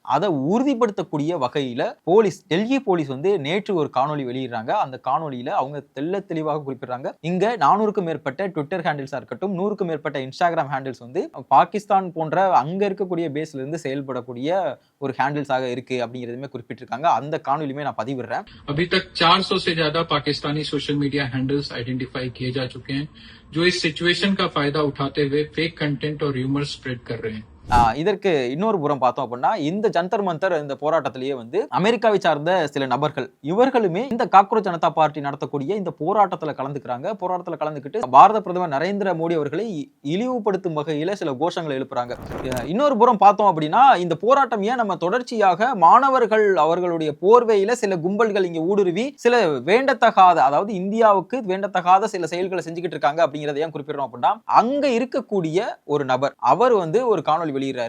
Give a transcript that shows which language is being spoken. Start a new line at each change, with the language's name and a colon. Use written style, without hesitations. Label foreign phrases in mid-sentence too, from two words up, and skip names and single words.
Tamil: அதை உறுதிப்படுத்தக்கூடிய வகையில போலீஸ், டெல்லி போலீஸ் வந்து நேற்று ஒரு காணொலி வெளியிடுறாங்க. அந்த காணொலியில அவங்க தெளிவாக குறிப்பிடுறாங்க, இங்க 400க்கும் மேற்பட்ட ட்விட்டர் ஹேண்டில்ஸா இருக்கட்டும், 100க்கும் மேற்பட்ட இன்ஸ்டாகிராம் ஹேண்டில்ஸ் வந்து பாகிஸ்தான் போன்ற அங்க இருக்கக்கூடிய பேஸ்ல இருந்து செயல்படக்கூடிய ஒரு ஹேண்டில்ஸாக இருக்கு அப்படிங்கிறதுமே குறிப்பிட்டிருக்காங்க. அந்த காணொலியுமே நான் பதிவிடுறேன்.
Hindi: अभी तक 400 से ज्यादा पाकिस्तानी
English: social media handles identify
Hindi: किए जा चुके हैं जो इस सिचुएशन का फायदा उठाते हुए
English: fake content
Hindi: और
English: rumour spread
Hindi: कर रहे हैं.
Tamil: இதற்கு இன்னொரு புறம் பார்த்தோம் அப்படின்னா, இந்த ஜந்தர் மந்தர் இந்த போராட்டத்திலேயே வந்து அமெரிக்காவை சார்ந்த சில நபர்கள் இவர்களுமே இந்த காக்ரோச் ஜனதா பார்ட்டி நடத்தக்கூடிய இந்த போராட்டத்தில் கலந்துக்கிறாங்க. போராட்டத்தில் கலந்துக்கிட்டு பாரத பிரதமர் நரேந்திர மோடி அவர்களை இழிவுபடுத்தும் வகையில சில கோஷங்களை எழுப்புறாங்க. இன்னொரு புறம் பார்த்தோம் அப்படின்னா, இந்த போராட்டம் ஏன் நம்ம தொடர்ச்சியாக மாணவர்கள் அவர்களுடைய போர்வையில சில கும்பல்கள் இங்க ஊடுருவி சில வேண்டத்தகாத, அதாவது இந்தியாவுக்கு வேண்டத்தகாத சில செயல்களை செஞ்சுக்கிட்டு இருக்காங்க அப்படிங்கறத ஏன் குறிப்பிடுறோம் அப்படின்னா, அங்க இருக்கக்கூடிய ஒரு நபர் அவர் வந்து ஒரு காணொலி வெளியிடுறாரு.